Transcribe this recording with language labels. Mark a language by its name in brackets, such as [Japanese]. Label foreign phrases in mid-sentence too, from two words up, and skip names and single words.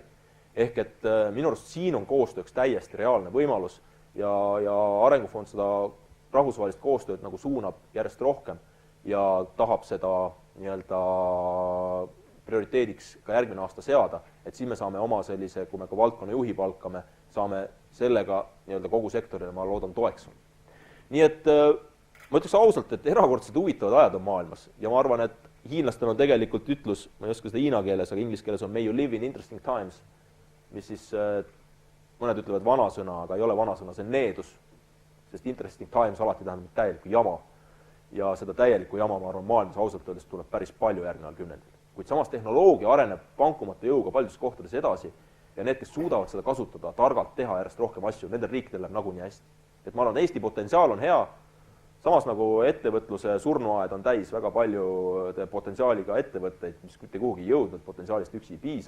[Estonian] Ehk et minu arust siin on koostööks täiesti reaalne võimalus ja Arengufond seda rahvusvahelist koostööd nagu suunab järjest rohkem ja tahab seda nii-öelda prioriteediks ka järgmine aasta seada, et siin me saame oma sellise, kui me ka valdkonna juhi palkame, saame sellega nii-öelda kogu sektorile, ma loodan, toeks on. Nii et ma ütleks ausalt, et erakordselt huvitavad ajad on maailmas ja ma arvan, et hiinlastel on tegelikult ütlus, ma ei oska seda hiina keeles, aga inglise keeles on [English] may you live in interesting times, [Estonian] mis siis mõned ütlevad vanasõna, aga ei ole vanasõna, see on needus, sest [English] interesting times [Estonian] alati tähendab täielikku jama ja seda täielikku jama, ma arvan, maailmas ausalt öeldes tuleb päris palju järgneval kümnendil. Kuid samas tehnoloogia areneb vankumatu jõuga paljudes kohtades edasi ja need, kes suudavad seda kasutada, targalt teha järjest rohkem asju, nendel riikidel läheb nagunii hästi. Et ma arvan, Eesti potentsiaal on hea, samas nagu ettevõtluse surnuaed on täis väga palju potentsiaaliga ettevõtteid, mis mitte kuhugi jõudnud, potentsiaalist üksi ei piisa.